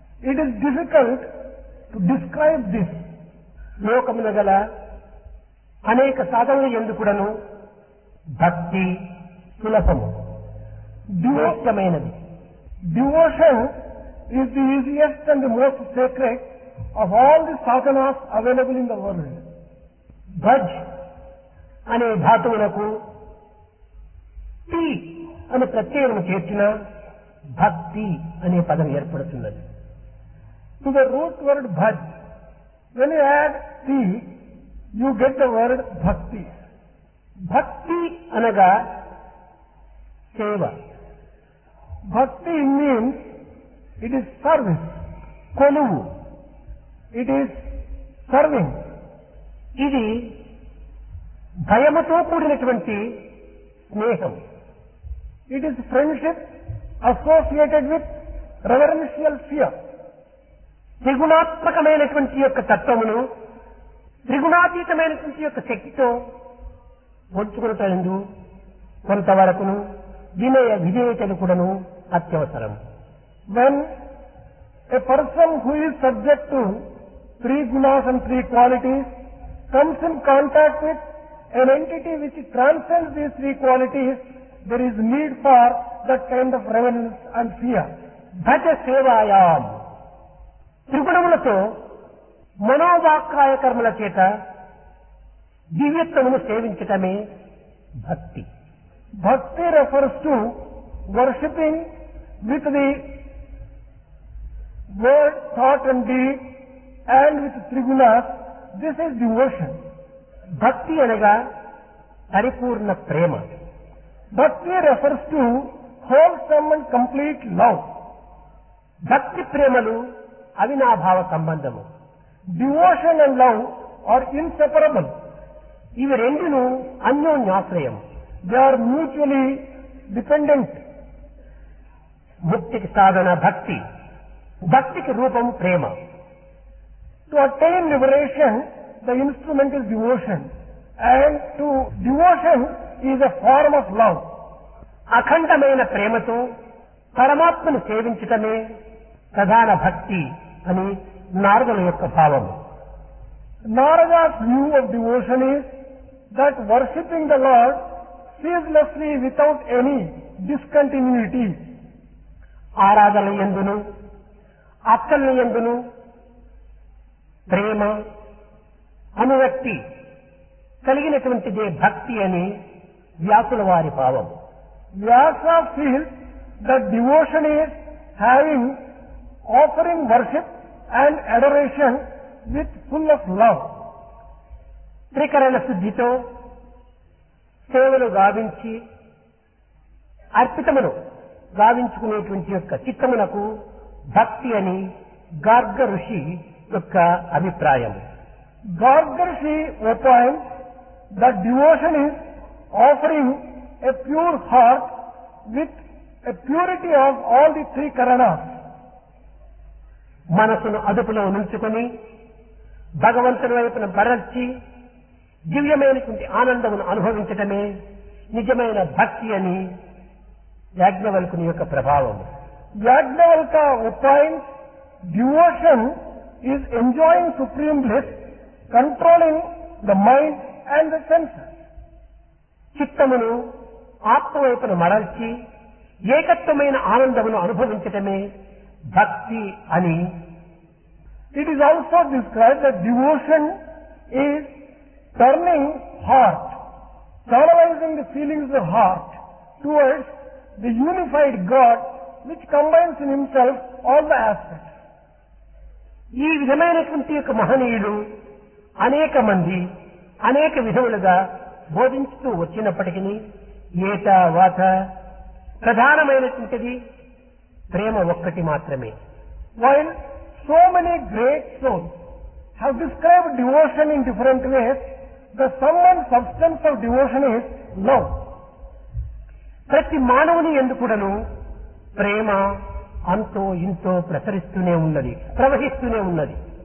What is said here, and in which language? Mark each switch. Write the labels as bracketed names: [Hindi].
[English] It is difficult to describe this. [Telugu] లోకమున గల అనేక సాధనలు ఎందుకుడను భక్తి సులభము, దివ్యమైనది. [English] Devotion is the easiest and the most sacred of all the sadhanas available in the world. [Telugu] భజ్ అనే ధాతువులకు తి అనే ప్రత్యయము చేర్చిన భక్తి అనే పదం ఏర్పడుతున్నది. [English] To the root word bhaj, when you add ti, you get the word bhakti. [Telugu] భక్తి అనగా సేవ. [English] Bhakti means it is service, [Telugu] కొలువు. [English] it is serving. [Telugu] ఇది భయముతో కూడినటువంటి స్నేహం. [English] It is friendship associated with reverential fear. [Telugu] త్రిగుణాత్మకమైనటువంటి యొక్క తత్వమును త్రిగుణాతీతమైనటువంటి యొక్క శక్తితో పొంచుకున్నటందు కొంతవరకును వినయ విధేయతలు కూడాను అత్యవసరం. [English] When a person who is subject to three gunas and three qualities comes in contact with an entity which transcends these three qualities, there is need for that kind of reverence and fear. [Telugu] భజ సేవాయాం త్రిగుణములతో మనోవాక్కాయ కర్మల చేత దివ్యత్వమును సేవించటమే భక్తి. [English] Bhakti refers to worshipping with the word, thought and deed and with trigunas. This is devotion. [Telugu] భక్తి అనగా పరిపూర్ణ ప్రేమ. [English] Bhakti refers to wholesome and complete love. [Telugu] భక్తి ప్రేమలు అవినాభావ సంబంధము. [English] Devotion and love are inseparable. [Telugu] ఇవి రెండును అన్యోన్యాశ్రయం. [English] They are mutually dependent. [Telugu] ముక్తికి సాధన భక్తి, భక్తికి రూపం ప్రేమ. [English] To attain liberation, the instrument is devotion, and to devotion is a form of love. [Telugu] అఖండమైన ప్రేమతో పరమాత్మను సేవించటమే ప్రధాన భక్తి అని నారదుల యొక్క భావము. [English] Narada's view of devotion is that worshipping the Lord ceaselessly without any discontinuity. [Telugu] ఆరాధన యందును అక్కల యందును ప్రేమ అనురక్తి కలిగినటువంటిదే భక్తి అని వ్యాసుల వారి భావం. [English] Vyasa feels that devotion is having, offering worship and adoration with full of love. [Telugu] త్రికరణ శుద్ధితో సేవలు గావించి అర్పితమును గావించుకునేటువంటి యొక్క చిత్తమునకు భక్తి అని గార్గ ఋషి యొక్క అభిప్రాయం. [English] Garga opines that devotion is offering a pure heart with a purity of all the three karanas. [Telugu] మనసును అదుపులో ఉంచుకొని భగవంతుని వైపున మరల్చి దివ్యమైనటువంటి ఆనందమును అనుభవించటమే నిజమైన భక్తి అని యాజ్ఞవల్కుని యొక్క ప్రభావం. [English] Yajnavalkya opines devotion is enjoying supreme bliss, controlling the mind and the senses. [Telugu] చిత్తమును ఆత్మ వైపున మరల్చి ఏకత్వమైన ఆనందమును అనుభవించటమే భక్తి అని. [English] It is also described that devotion is turning heart, channelizing the feelings of heart towards the unified God which combines in himself all the aspects. [Telugu] ఈ విధమైనటువంటి యొక్క మహనీయులు అనేక మంది అనేక విధములుగా బోధించుతూ వచ్చినప్పటికీ ఏట వాత ప్రధానమైనటువంటిది ప్రేమ ఒక్కటి మాత్రమే. [English] While so many great souls have described devotion in different ways, the sum and substance of devotion is love. [Telugu] ప్రతి మానవుని యందు కూడాను ప్రేమ అంతో ఇంతో ప్రసరిస్తూనే ఉన్నది, ప్రవహిస్తూనే ఉన్నది.